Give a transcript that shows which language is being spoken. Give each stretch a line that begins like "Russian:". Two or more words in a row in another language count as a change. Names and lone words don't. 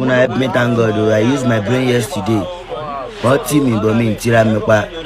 Nigerian Pidgin: Una help me thank God o, I use my brain yesterday.
Yoruba: Wọ́n tì mí bọ̀, mi ì tira mi pa.